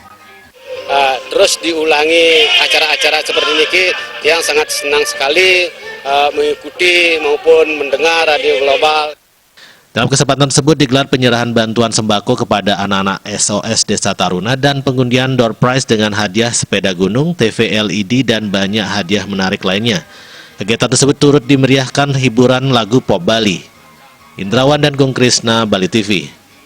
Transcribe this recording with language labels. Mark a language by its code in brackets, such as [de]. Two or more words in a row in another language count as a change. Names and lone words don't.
[id] Terus diulangi acara-acara seperti ini yang sangat senang sekali mengikuti maupun mendengar Radio Global. Dalam kesempatan tersebut digelar penyerahan bantuan sembako kepada anak-anak SOS Desa Taruna dan pengundian [en] door prize [id] dengan hadiah sepeda gunung, TV LED, dan banyak hadiah menarik lainnya. Kegiatan tersebut turut dimeriahkan hiburan lagu pop Bali. Indrawan dan Gung Krisna, Bali TV.